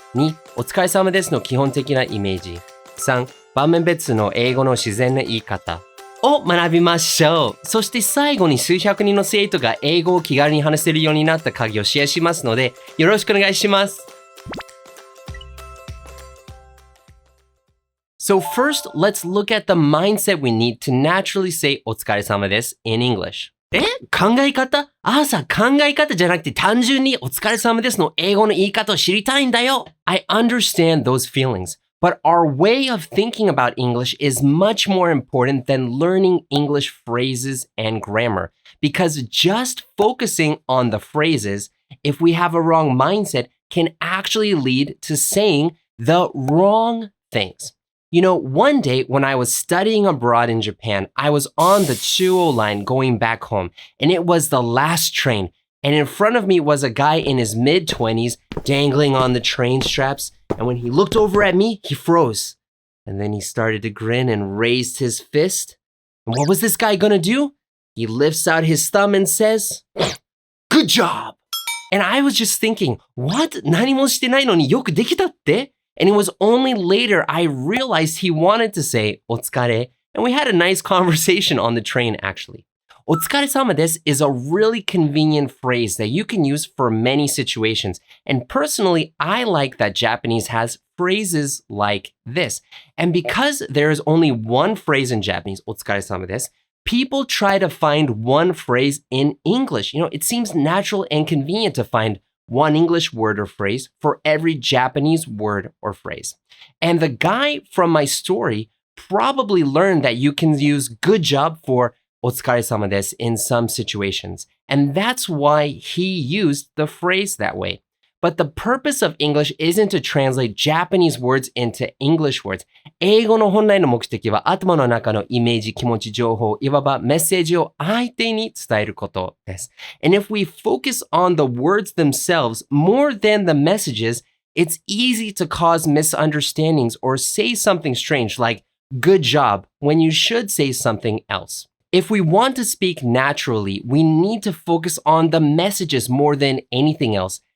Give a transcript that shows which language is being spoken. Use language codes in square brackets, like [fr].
[ja] 2、お疲れ様ですの基本的なイメージ。3、場面別の英語の自然な言い方を学びましょう。そして最後に数百人の生徒が英語を気軽に話せるようになった鍵をシェアしますので、よろしくお願いします。 [en] So first, let's look at the mindset we need to naturally say お疲れ様です in English. [ja] 考え方？考え方じゃなくて単純にお疲れ様ですの英語の言い方を知りたいんだよ。 [en] I understand those feelings, but our way of thinking about English is much more important than learning English phrases and grammar, because just focusing on the phrases, if we have a wrong mindset, can actually lead to saying the wrong things. You know, one day when I was studying abroad in Japan, I was on the Chuo line going back home, and it was the last train. And in front of me was a guy in his mid-20s dangling on the train straps. And when he looked over at me, he froze. And then he started to grin and raised his fist. And what was this guy gonna do? He lifts out his thumb and says, "Good job!" And I was just thinking, what? [ja] 何もしてないのによくできたって? [en] And it was only later I realized he wanted to say お疲れ, and we had a nice conversation on the train actually. お疲れ様です is a really convenient phrase that you can use for many situations. And personally, I like that Japanese has phrases like this. And because there is only one phrase in Japanese, お疲れ様です, people try to find one phrase in English. You know, it seems natural and convenient to find one English word or phrase for every Japanese word or phrase. And the guy from my story probably learned that you can use good job for お疲れ様です in some situations. And that's why he used the phrase that way. But the purpose of English isn't to translate Japanese words into English words. [ja] 英語の本来の目的は頭の中のイメージ、気持ち、情報、いわばメッセージを相手に伝えることです。 [en] And if we focus on the words themselves more than the messages, it's easy to cause misunderstandings or say something strange like good job when you should say something else. If we want to speak naturally, we need to focus on the messages more than anything else.